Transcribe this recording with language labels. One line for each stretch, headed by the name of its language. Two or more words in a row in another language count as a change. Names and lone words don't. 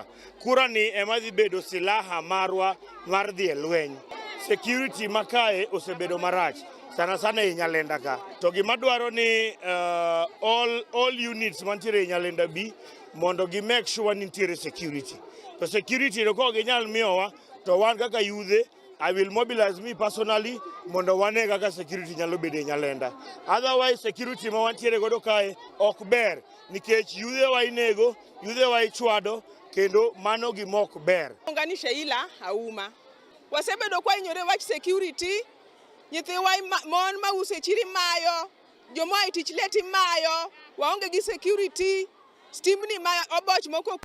Luo (Kenya and Tanzania): Kura ni ema dhi bedo silaha marwa mar dhi e lweny. Security makae osebedo marach sana e Nyalenda ka. To gima dwaro ni
English: all units
Luo (Kenya and Tanzania): mantiere e Nyalendabi mondo gi
English: make sure
Luo (Kenya and Tanzania): ni nitiere security. To security no ko ginyal miyowa to wan kaka yudhe
English: I will mobilize me personally
Luo (Kenya and Tanzania): mondo wane kaka security nyalo bedo e Nyalenda. Otherwise security ma wantiere godo kae ok ber nikech yudhe wa inego, yudhe wa ichwado kendo mano gimok ber.
Swahili: Unganisha ila Auma.
Luo (Kenya and Tanzania): Wasebedo kwa inyore wach security, nyithiwa mon mause chiri mayo, joma itich leti mayo, waonge gi security, stimni ma oboch moko.